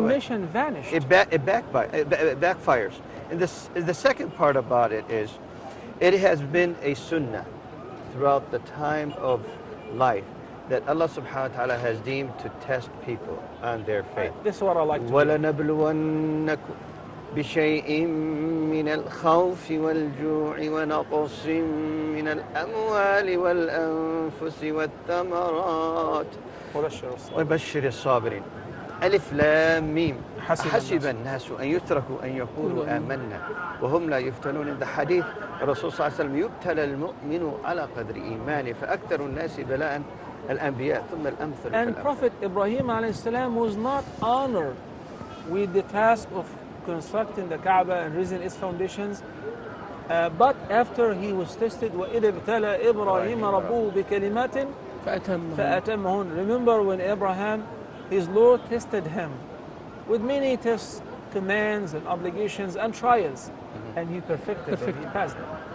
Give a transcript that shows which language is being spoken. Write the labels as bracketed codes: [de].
[en] mission vanished. It backfires. And the second part about it is, it has been a sunnah throughout the time of life that Allah subhanahu wa ta'ala has deemed to test people on their faith. This is what I like to do. [ar] بشيء من الخوف والجوع ونقص من الأموال والأنفس والثمرات وبشر الصابرين. ألف لام ميم حسب الناس أن يتركوا أن يقولوا آمنا وهم لا يفتنون. [en] In the hadith, [ar] Rasul صلى الله عليه وسلم يبتلى المؤمن على قدر إيمانه فأكثر الناس بلاء الأنبياء ثم الأمثل. [en] And Prophet Ibrahim alayhi was not honored with the task of constructing the Kaaba and raising its foundations, but after he was tested, [ar] وَإِذْ ابْتَلَى إِبْرَاهِيمَ رَبُّهُ بِكَلِمَاتٍ فَأَتَمَّهُنَّ. [en] Remember when Abraham, his Lord tested him with many tests, commands and obligations and trials, and he perfected them, he passed them.